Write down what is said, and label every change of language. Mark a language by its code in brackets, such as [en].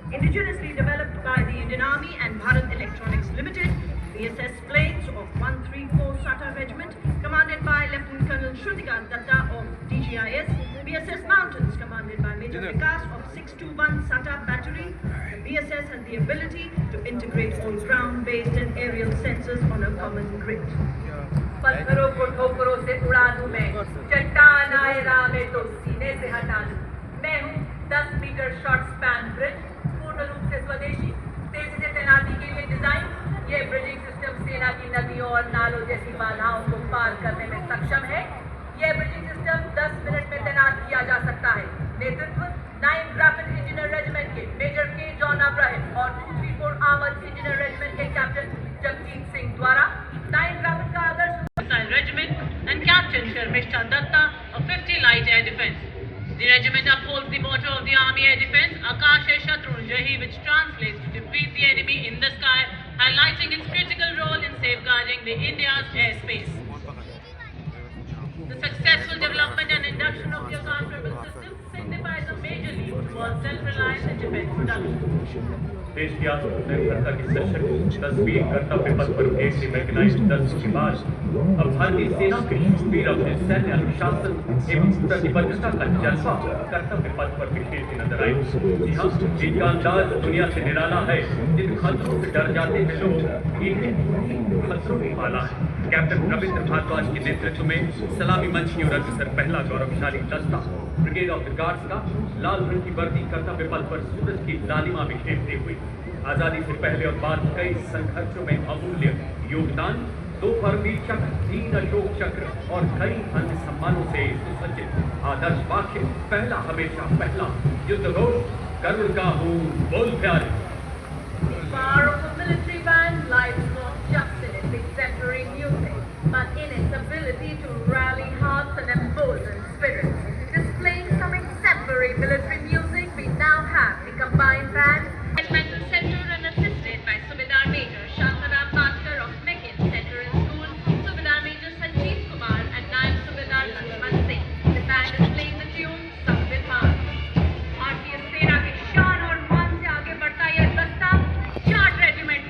[en] Indigenously developed by the Indian Army and Bharat Electronics Limited, VSS planes of 134 SATA Regiment, commanded by Lieutenant Colonel Shrutikant Datta of DGIS, VSS Mountains, commanded by Major Vikas of 621 SATA Battery. The VSS has the ability to integrate all ground-based and aerial sensors on a common grid. [hi] पत्थरों को ठोकरों से उड़ा दूं मैं, चट्टान आए राह में तो सीने से हटा दूं। मैं हूँ 10 मीटर शॉर्ट स्पैन ब्रिज, पूर्ण रूप से स्वदेशी, तेजी से तैनाती के लिए डिजाइन। ये ब्रिजिंग सिस्टम सेना की नदियों और नालों जैसी बाधाओं को पार करने में सक्षम है। यह ब्रिजिंग सिस्टम 10 मिनट में तैनात किया जा सकता है। नेतृत्व 9 रैपिड इंजीनियर रेजिमेंट के मेजर के जॉन अब्राहम और 234 आर्मर्ड इंजीनियर रेजिमेंट के कैप्टन जगजीत सिंह द्वारा 9 रैपिड का आदर्श missile regiment [en] and Captain Sharmishta Datta of 50 Light Air Defense. The regiment upholds the motto of the Army Air Defense, [hi] Akash hai Shatrunjahi, [en] which translates to defeat the enemy in the sky, highlighting its critical role in safeguarding the India's airspace. The successful development and induction of the accountable system signifies a major leap towards self-reliance and defense production. [hi] देश की आत्मनिर्भरता की सशक्त तस्वीर कर्तव्य पथ पर एक से मैकेनाइज्ड दल के बाद अब भारतीय सेना के शूरवीर अपने सैन्य अनुशासन एवं प्रतिबद्धता का जज्बा कर्तव्य पथ पर बिखेरते नजर आए। जी हाँ, जिनका अंदाज दुनिया से निराला है, जिन खतरों से डर जाते हैं लोग, इन्हें खतरों की माला है। कैप्टन रविंद्र भारद्वाज के नेतृत्व में सलामी मंच की ओर अग्रसर पहला गौरवशाली दस्ता ब्रिगेड ऑफ द गार्ड्स का लाल रंग की वर्दी कर्तव्य पथ पर सूरज की लालिमा बिखेरते हुए आजादी से पहले और बाद कई संघर्षों में अमूल्य योगदान, 2 परमवीर चक्र, 3 अशोक चक्र और कई अन्य सम्मानों से सुसज्जित आदर्श वाक्य पहला हमेशा पहला, युद्ध घोष गरुड़ का हूँ बोल प्यारे। [en] The power of a military band lies not just in its exemplary music, but in its ability to rally hearts and embolden spirits. Displaying some exemplary military music, we now have the combined band, Regimental Center and assisted by Subedar Major Shantaram Bhaskar of Meccan Center and School, Subedar Major Sanjeev Kumar and Naib Subedar Lakshman Singh. The band is playing the tune Samvidhan. [hi] भारतीय सेना के शान और मान से आगे बढ़ता यह दस्ता 60 रेजिमेंट